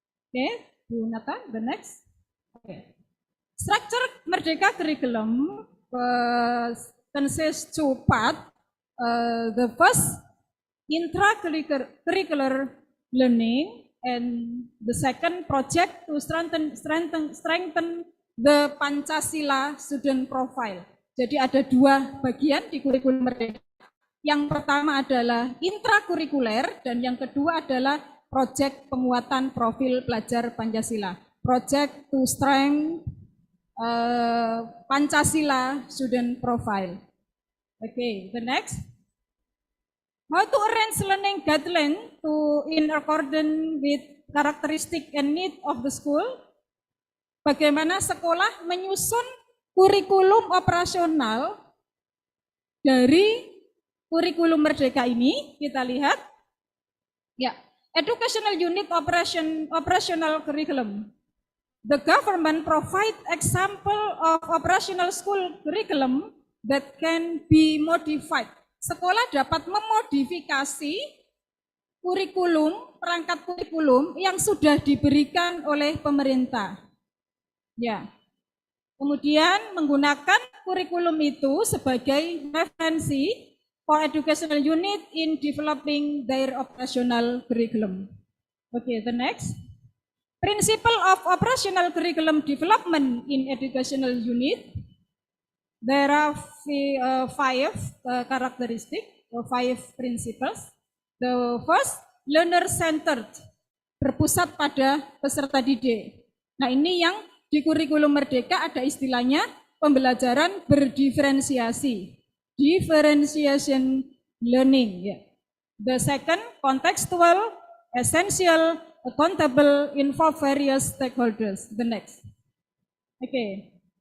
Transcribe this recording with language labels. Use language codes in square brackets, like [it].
[en] Okay, Bu Nata, the next. Okay. Structure Merdeka curriculum consists 2 parts. The first, intra-curricular learning, and the second, project to strengthen the Pancasila student profile. [id] Jadi ada 2 bagian di kurikulum Merdeka. Yang pertama adalah intrakurikuler dan yang kedua adalah project penguatan profil pelajar Pancasila. [en] Project to strengthen Pancasila student profile. Okay, the next. How to arrange learning guideline to in accordance with characteristic and need of the school. [id] Bagaimana sekolah menyusun kurikulum operasional dari kurikulum Merdeka ini, kita lihat. [en] Ya, Educational Unit Operational Curriculum. The government provide example of operational school curriculum that can be modified. [id] Sekolah dapat memodifikasi kurikulum, perangkat kurikulum yang sudah diberikan oleh pemerintah. Ya. Kemudian menggunakan kurikulum itu sebagai referensi [en] for educational unit in developing their operational curriculum. Okay, the next. Principle of operational curriculum development in educational unit. There are 5 characteristics, 5 principles. The first, learner-centered, [id] berpusat pada peserta didik. Nah, ini yang di kurikulum Merdeka ada istilahnya pembelajaran berdiferensiasi. [en] Differentiation learning. Yeah. The second, contextual, essential, accountable, involve various stakeholders. The next. Okay.